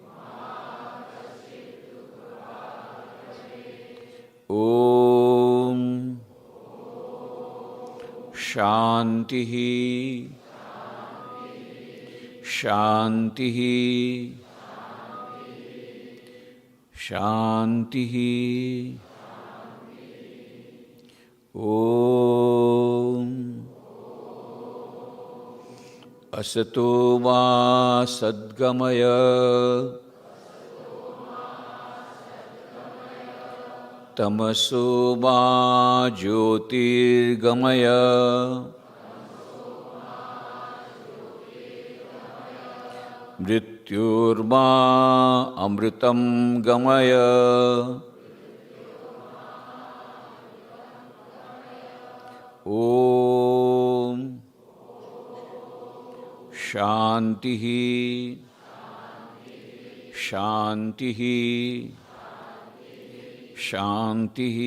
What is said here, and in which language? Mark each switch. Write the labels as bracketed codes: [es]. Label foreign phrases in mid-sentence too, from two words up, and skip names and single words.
[sa] ઓમ શાંતિ શાંતિ શાંતિ. ઓમ असतो मा सद्गमय તમસો મા જ્યોતિર્ગમય મૃત્યુર્મા અમૃતમ ગમય ઓમ શાંતિ શાંતિ શાંતિ